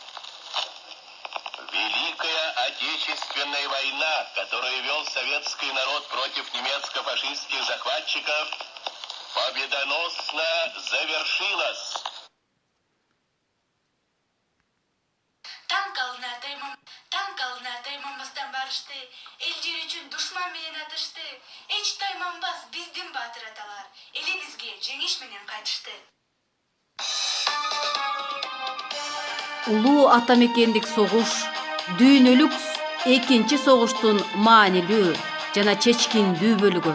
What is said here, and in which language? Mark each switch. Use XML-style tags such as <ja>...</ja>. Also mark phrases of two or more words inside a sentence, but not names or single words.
<ru>Великая Отечественная война, которую вел советский народ против немецко-фашистских захватчиков, победоносно завершилась.</ru> <ky>Танк алдына тайманбастан барышты. Элжер үчүн душман менен атышты. Эч тайманбас биздин батыр аталар. Элибизге жеңиш менен кайтышты. Улуу атамекендик согуш дүйнөлүк экинчи согуштун маанилүү жана чечкиндүү бөлүгү.</ky>